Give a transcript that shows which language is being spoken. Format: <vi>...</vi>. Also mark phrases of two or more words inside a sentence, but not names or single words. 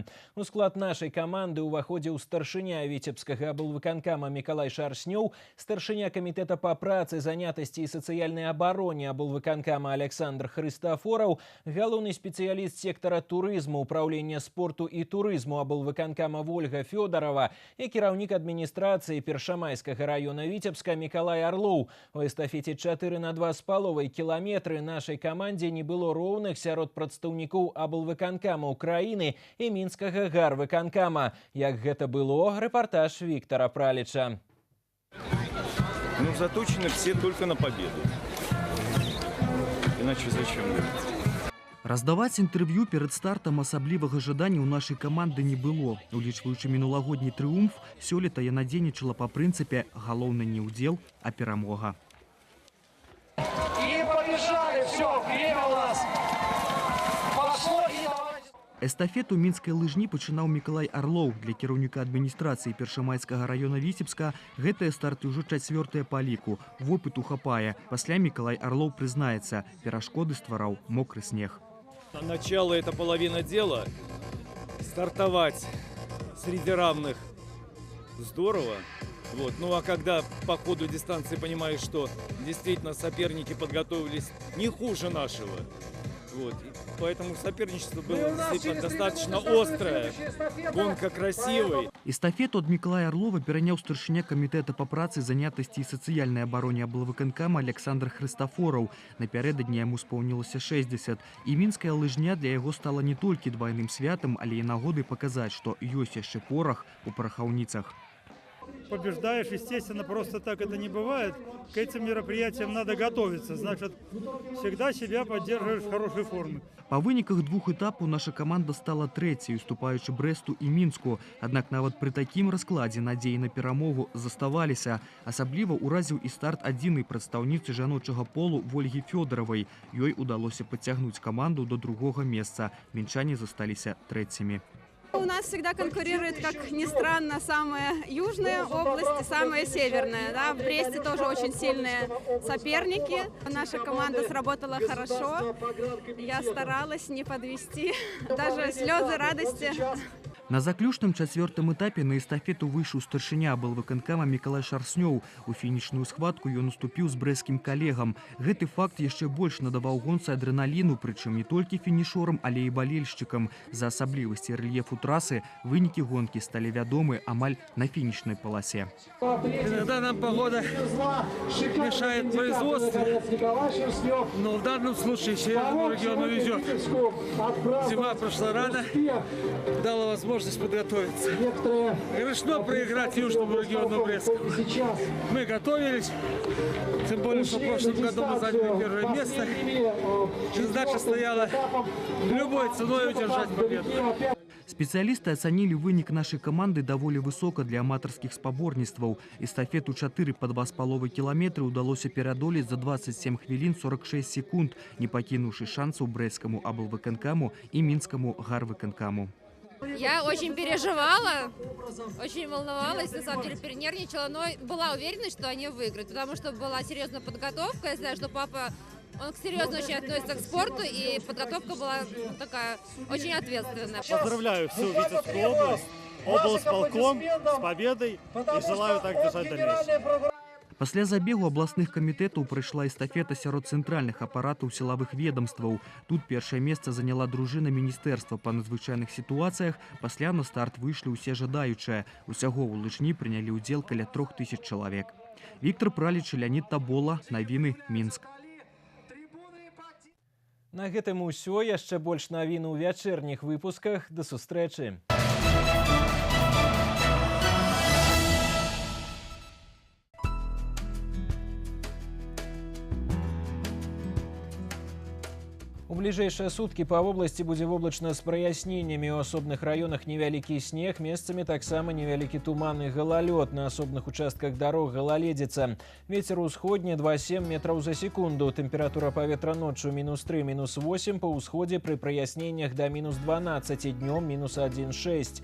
<be>У склад нашай каманды ўваходзіў старшыня віцебскага аблвыканкама Мікалай Шарснёў, старшыня камітэта па працы, занятасці і сацыяльнай абароне аблвыканкама Александр Хрыстафораў, галоўны спецыяліст сектара турызму, управлення спорту і турызму аблвыканкама Вольга Фёдарова і кіраўнік адміністрацыі Першамайскага раёна Віцебска Мікалай Арлоў. У эстафеце 4 на 2,5 кіламетры нашай камандзе не было роўных сярод прадстаўнікоў аблвыканкама Украіны і мінскага гарвыканкама. Як гэта было, рэпартаж Віктора Праліча.</be> <ru>Ну, заточены все только на победу. Иначе зачем?</ru> <be>Раздаваць інтэрв'ю перад стартам асаблівага жадання ў нашай каманды не было. Улічваючы мінулагодні трыумф, сёлета яна дзейнічала па прынцыпе «галоўны не ўдзел, а перамога».</be> <ru>И побежали, все, время у нас пошло и давайте.</ru> <be>Эстафету мінскай лыжні пачынаў Мікалай Арлоў. Для кіраўніка адміністрацыі Першамайскага раёна Віцебска гэтыя старты ўжо 4-е па ліку. Вопыту хапае. Пасля Мікалай Арлоў прызнаецца, перашкоды ствараў мокры снег.</be> <ru>Начало – это половина дела. Стартовать среди равных здорово. Вот. Ну а когда по ходу дистанции понимаешь, что действительно соперники подготовились не хуже нашего, вот. И поэтому соперничество было действительно достаточно острое, гонка красивой.</ru> <be>Эстафету ад Микалая Орлова пераняў старшыня камітэта па працы, занятасці і сацыяльнай абароне аблвыканкама Александр Хрыстафораў. Напярэдадні яму споўнілася 60. І мінская лыжня для яго стала не толькі двайным святам, але і нагодай паказаць, што ёсць яшчэ порах у парахаўніцах.</be> <ru>Побеждаешь, естественно, просто так это не бывает. К этим мероприятиям надо готовиться. Значит, всегда себя поддерживаешь в хорошей форме.</ru> <be>Па выніках двух этапаў наша каманда стала трэцяй, уступаючы Брэсту і Мінску. Аднак нават пры такім раскладзе надзеі на перамогу заставаліся. Асабліва ўразіў і старт адзінай прадстаўніцы жаночага полу Вольгі Фёдоравай. Ёй удалося падцягнуць каманду до другога месца. Мінчане засталіся трэцямі.</be> <ru>У нас всегда конкурирует, как ни странно, самая южная область и самая северная. Да? В Бресте тоже очень сильные соперники. Наша команда сработала хорошо. Я старалась не подвести. Даже слезы радости.</ru> <be>На заключным чацвёртым этапе на эстафету выйшаў старшыня аблвыканкама Мікалай Шарснёў. У</be> <ru>фінішную схватку</ru> <be>ён уступіў з брэсцкім калегам. Гэты факт яшчэ больш надаваў гонцы адрэналіну, прычым не толькі фінішорам, але і балельшчыкам. За асаблівасці рэльефу трасы вынікі гонкі сталі вядомы амаль на фінішнай паласе.</be> <ru>Иногда нам погода мешает производству, но в данном случае северному региону везет. Зима прошла рано, дала возможность подготовиться. Грешно проиграть южному региону Брестскому. Мы готовились, тем более, что в прошлом году мы заняли первое место. Задача стояла любой ценой удержать победу.</ru> <be>Спецыялісты ацанілі вынік нашай каманды даволі высока для аматарскіх спаборніцтваў. Эстафету 4 па 2,5 кіламетры ўдалося пераадолець за 27 хвілін 46 секунд, не пакінуўшы шансаў брэсцкаму аблвыканкаму і мінскаму гарвыканкаму.</be> <ru>Я очень переживала, очень волновалась, на самом деле перенервничала, но была уверена, что они выиграют, потому что была серьезная подготовка. Я знаю, что папа, он серьезно очень относится к спорту, и подготовка была такая очень ответственная. Поздравляю всю Витебскую область, облсполком с победой и желаю так держать дальше.</ru> <be>Пасля забегу абласных камітэтаў прайшла эстафета сярод цэнтральных апаратаў сілавых ведомстваў. Тут першае месца заняла дружына міністэрства па надзвычайных сітуацыях. Пасля на старт выйшлі ўсе жадаючыя. Усяго ў лыжні прынялі ўдзел каля 3000 чалавек. Віктор Праліч, Леонид Табола, навіны, Мінск. На гэтым усё, яшчэ больш навін у вячэрніх выпусках. Да сустрэчы.</be> <ru>У ближайшие сутки по области</ru> <be>будзе воблачна з праясненнямі. У асобных раёнах невялікі снег, месцамі таксама невялікі туман і галалёд. На асобных участках дарог галаледзіца. Вецер усходні 2,7 метраў за секунду. Тэмпература паветра ноччу -3, -8, па ўсходзе пры праясненнях да -12, днём -1,6.</be>